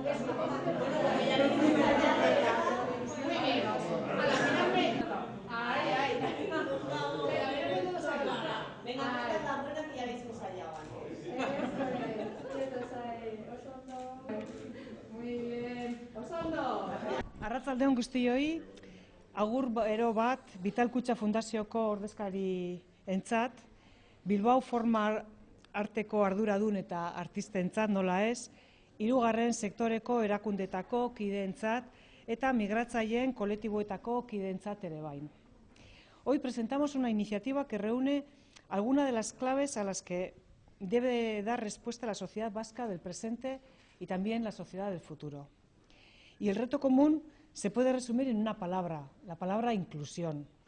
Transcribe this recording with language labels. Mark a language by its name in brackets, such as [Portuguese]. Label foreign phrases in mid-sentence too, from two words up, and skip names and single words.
[Spanish] Venga, esta es la buena que ya habéis ensayado antes. Muy bien. [Basque] Osondo. Arratsaldeon guztioi, agur ero bat Vital Kutxa Fundazioko ordezkari entzat, Bilbao Forma Arteko arduradun eta artistentzat nola ez, hirugarren sektoreko erakundetako kideentzat eta migratzaileen kolektiboetako kideentzat ere bain. [Spanish] Hoy presentamos una iniciativa que reúne algunas de las claves a las que debe dar respuesta la sociedad vasca del presente y también la sociedad del futuro. Y el reto común se puede resumir en una palabra, la palabra inclusión.